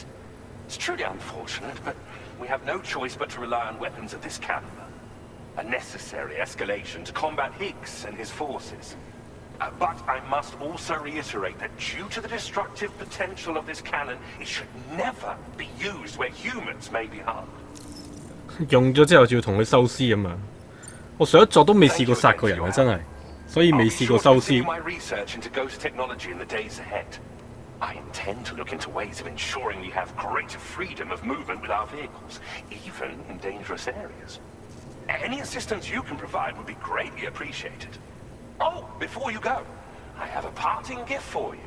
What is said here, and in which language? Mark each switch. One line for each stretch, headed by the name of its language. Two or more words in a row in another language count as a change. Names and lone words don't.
English: It's truly unfortunate, but we have no choice but to rely on weapons of this caliber. A necessary escalation to combat Higgs and his forces. But I must also reiterate that due to the destructive potential of this cannon, it should never be used where humans may be harmed.
Cantonese: 用咗之後就要同佢收屍咁啊！我上一作都未試過殺過人啊，真係，所以未試過收屍。
English: I intend to look into ways of ensuring we have greater freedom of movement with our vehicles, even in dangerous areas. Any assistance you can provide would be greatly appreciated. Oh, before you go, I have a parting gift for you.